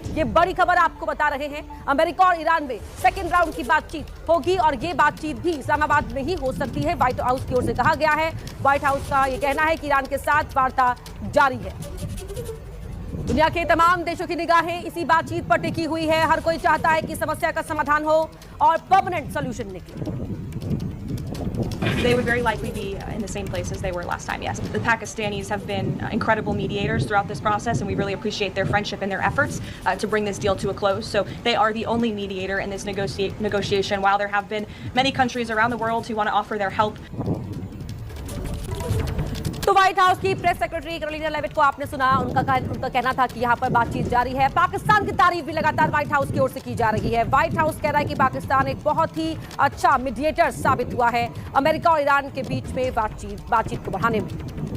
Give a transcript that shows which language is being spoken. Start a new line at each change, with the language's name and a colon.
Hindi: ये बड़ी खबर आपको बता रहे हैं। अमेरिका और ईरान में सेकेंड राउंड की बातचीत होगी और ये बातचीत भी इस्लामाबाद में ही हो सकती है, व्हाइट हाउस की ओर से कहा गया है। व्हाइट हाउस का ये कहना है कि ईरान के साथ वार्ता जारी है। दुनिया के तमाम देशों की निगाहें इसी बातचीत पर टिकी हुई है। हर कोई चाहता है कि समस्या का समाधान हो और परमानेंट सॉल्यूशन निकले।
English: They would very likely be in the same place as they were last time, yes. The Pakistanis have been incredible mediators throughout this process, and we really appreciate their friendship and their efforts to bring this deal to a close. So they are the only mediator in this negotiation, while there have been many countries around the world who want to offer their help.
Hindi: तो white house की press secretary Carolina Levitt को आपने सुना, उनका कहना था कि यहाँ पर बातचीत जारी है। पाकिस्तान की तारीफ भी लगातार व्हाइट हाउस की ओर से की जा रही है। व्हाइट हाउस कह रहा है कि पाकिस्तान एक बहुत ही अच्छा मीडिएटर साबित हुआ है अमेरिका और ईरान के बीच में बातचीत को बढ़ाने में।